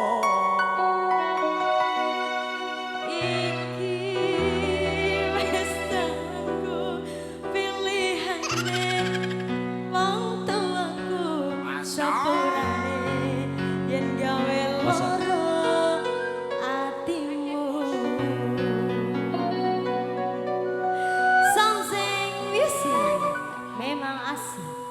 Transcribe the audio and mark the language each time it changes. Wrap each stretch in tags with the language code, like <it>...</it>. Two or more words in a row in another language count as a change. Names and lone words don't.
<jv>iki wis aku pilihane wong tuaku sapurane yen gawe lara atimu</jv> <en>something music</en> <id>memang asik.</id>